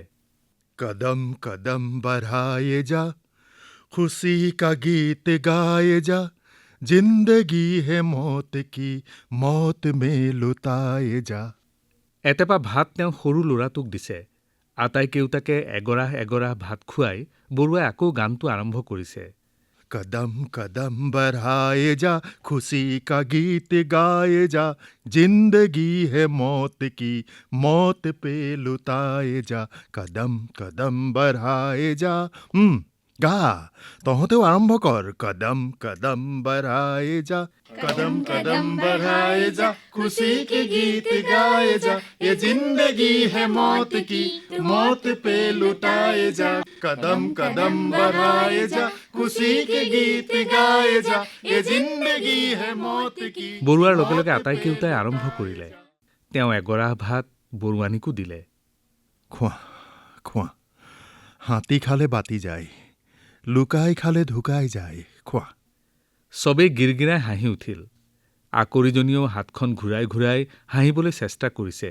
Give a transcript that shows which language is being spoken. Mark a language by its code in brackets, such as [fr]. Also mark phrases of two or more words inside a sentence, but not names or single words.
[hi] कदम कदम बढ़ाए जा, खुशी का गीत गाए जा, जिंदगी है मौत की, मौत में लुटाए जा। [as] এটেপা ভাত তেওঁ সৰু ল'ৰাটোক দিছে। আটাইকেইটাকে এগৰাহ এগৰাহ ভাত খুৱাই বৰুৱাই আকৌ গানটো আৰম্ভ কৰিছে। [hi] कदम कदम बढ़ाए जा, खुशी का गीत गाए जा, जिंदगी है मौत की, मौत पे लुटाए जा, कदम कदम बढ़ाए जा। [as] গা, তহঁতেও আৰম্ভ কৰ। [hi] কদম কদম बढ़ाए जा, कदम कदम बढ़ाए जा, खुशी के गीत गाए जा, ये जिंदगी है मौत की, मौत पे लुटाए जा, कदम कदम बढ़ाए जा, खुशी के गीत गाए जा, ये जिंदगी है मौत की। [as] বৰুৱাৰ লগে লগে আটাইকেইটাই আৰম্ভ কৰিলে। তেওঁ এগৰাহ ভাত বৰুৱানীকো দিলে। খোৱা খোৱা, হাতী খালে বাতি যায়, লুকাই খালে ঢুকাই যায়, খোৱা। চবেই গিৰগিৰাই হাঁহি উঠিল। আকৰিজনীয়েও হাতখন ঘূৰাই ঘূৰাই হাঁহিবলৈ চেষ্টা কৰিছে।